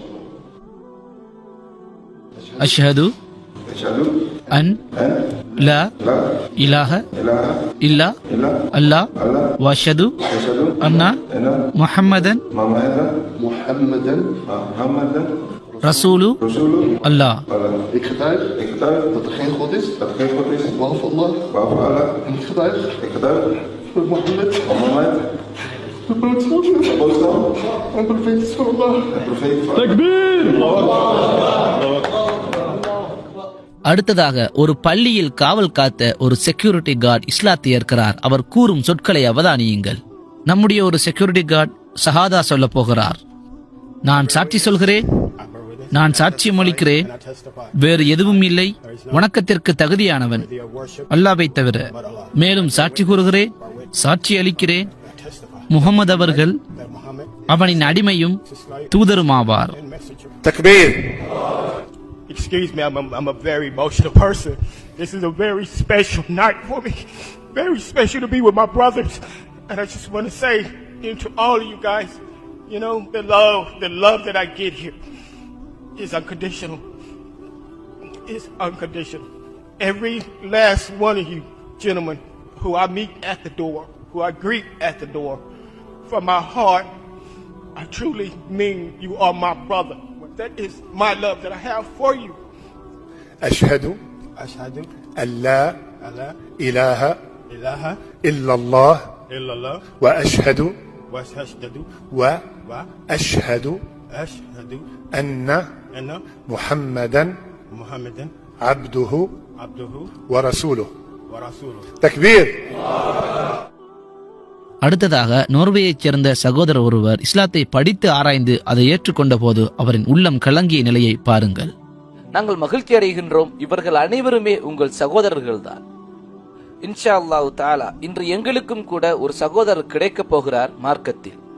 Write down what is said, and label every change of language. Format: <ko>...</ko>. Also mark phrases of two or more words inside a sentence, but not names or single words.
<ar>أشهد أن لا إله إلا الله وأشهد أن محمدا رسول الله.</ar> <nl>Ik getuig dat er geen God is, behalve Allah. En ik getuig dat Mohammed de boodschap en profeet is van Allah. Takbir!</nl> <ta>அடுத்ததாக ஒரு பள்ளியில் காவல் காத்த ஒரு</ta> <en>security guard</en> <ta>இஸ்லாத்தை ஏற்கிறார். அவர் கூறும் சொற்களை அவதானியுங்கள். நம்முடைய ஒரு</ta> <en>security guard</en> <ta>ஷஹாதா சொல்ல போகிறார். நான் சாட்சி சொல்கிறேன், நான் சாட்சியம் அளிக்கிறேன், வேறு எதுவும் இல்லை, வணக்கத்திற்கு தகுதியானவன் அல்லாஹ்வை தவிர. மேலும் சாட்சி கூறுகிறேன், சாட்சி அளிக்கிறேன், முகமது அவர்கள் அவனின் அடிமையும் தூதருமாவார். தக்பீர்.</ta> <en>Excuse me, I'm a very emotional person. This is a very special night for me. Very special to be with my brothers. And I just want to say to all of you guys, you know, the love that I get here is unconditional. It's unconditional. Every last one of you gentlemen who I meet at the door, who I greet at the door, from my heart, I truly mean you are my brother. That is my love that I have for you.</en> <ar>أشهد أن لا إله إلا الله وأشهد أن محمدا عبده ورسوله. تكبير.</ar> <ta>அடுத்ததாக நோர்வேயைச் சேர்ந்த சகோதரர் ஒருவர் இஸ்லாத்தை படித்து ஆராய்ந்து அதை ஏற்றுக்கொண்ட போது அவரின் உள்ளம் கலங்கிய நிலையை பாருங்கள். நாங்கள் மகிழ்ச்சி அடைகின்றோம். இவர்கள் அனைவருமே உங்கள் சகோதரர்கள் தான்.</ta> <ar>إن شاء الله تعالى</ar> <ta>இன்று எங்களுக்கும் கூட ஒரு சகோதரர் கிடைக்கப் போகிறார் மார்க்கத்தில்.</ta>